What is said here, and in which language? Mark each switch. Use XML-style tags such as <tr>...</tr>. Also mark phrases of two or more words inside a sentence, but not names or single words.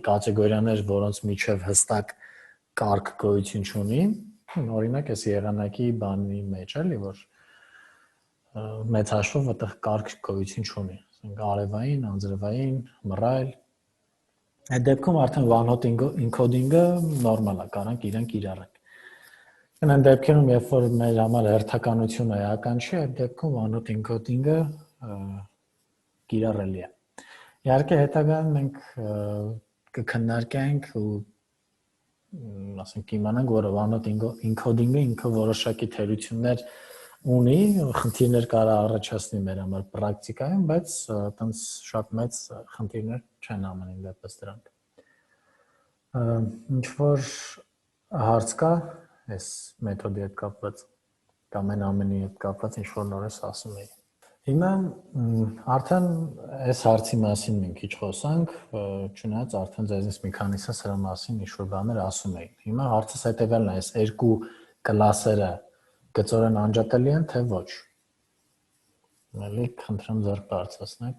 <hy>կատեգորիաներ, որոնց միջև հստակ կարգ գոյություն չունի, օրինակ այս եղանակի բանի մեջ էլի, որ մեծ հաշվով այդտեղ կարգ գոյություն չունի, ասենք արևային, անձրևային, մռայլ։ Այդ դեպքում արդեն</hy> <en>one hot encoding-</en> <hy>ը նորմալ է, կարանք իրենք կիրառենք։ Այն դեպքերում, երբ որ մեր համար հերթականությունը էական չի, այդ դեպքում</hy> <en>one hot encoding-</en> <hy>ը կիրառելի է։ Իհարկե հետագայում մենք կքննարկենք ու ասենք կիմանանք, որ</hy> <en>one hot encoding-</en> <hy>ը ինքը որոշակի թերություններ ունի, խնդիրներ կարող առաջացնի մեր համար պրակտիկայում, բայց այտենց շատ մեծ խնդիրներ չեն ամենին դեպս դրանք։ Ինչ որ հարց կա այս մեթոդի հետ կապված կամ այն ամենի հետ կապված ինչ որ նոր ես ասում էի։ Հիմա արդեն այս հարցի մասին մենք քիչ խոսանք, չնայած արդեն ձեզնից մի քանիսը սրա մասին ինչ-որ բաներ ասում էին։ Հիմա հարցս հետևյալն է, այս երկու կլասերը գծորեն անջատելի են, թե ոչ։ Էլի խնդրեմ ձեռք բարձրացնեք։</hy>